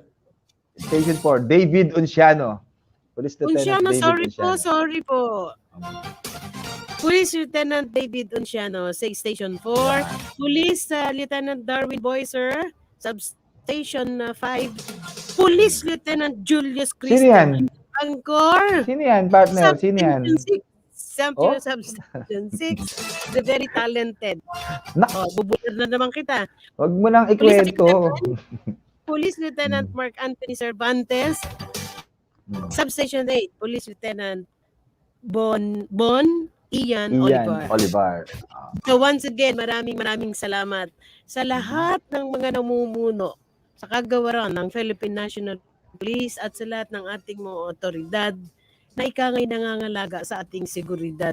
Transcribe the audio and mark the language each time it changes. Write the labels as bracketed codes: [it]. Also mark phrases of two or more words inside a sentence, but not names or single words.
[en] Station 4, David Unciano. Police Lieutenant David Unciano. [tl] Sorry po. [en] Police Lieutenant David Unciano, Station 4. Police Lieutenant Darwin Boyser, Substation 5. Police Lieutenant Julius Christian. [tl] Sino yan? Angkor. Sino yan, partner? Sino yan? [en] Substation 6. The very talented. [tl] Bubulir na naman kita. Wag mo nang ikwento. [en] Police Lieutenant Mark Anthony Cervantes. Substation 8, Police Lieutenant Bon Ian Olivar. [tl] So once again, maraming salamat sa lahat ng mga namumuno sa kagawaran ng Philippine National Police at sa lahat ng ating mga otoridad na ikangay nangangalaga sa ating seguridad.